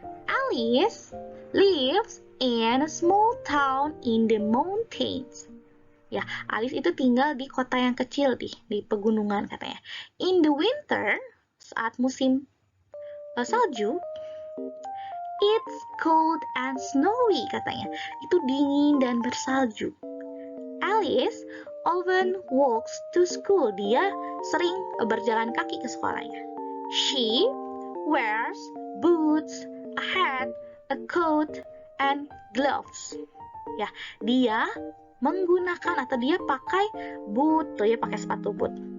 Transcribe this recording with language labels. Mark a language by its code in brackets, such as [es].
[en] Alice lives in a small town in the mountains. [id] Ya, Alice itu tinggal di kota yang kecil di pegunungan katanya. [en] In the winter, [id] saat musim salju, [en] it's cold and snowy [id] katanya. Itu dingin dan bersalju. [en] Alice often walks to school. [id] Dia sering berjalan kaki ke sekolahnya. [en] She wears boots, a hat, a coat, and gloves. [id] Ya, dia menggunakan atau dia pakai boot, tuh dia pakai sepatu boot.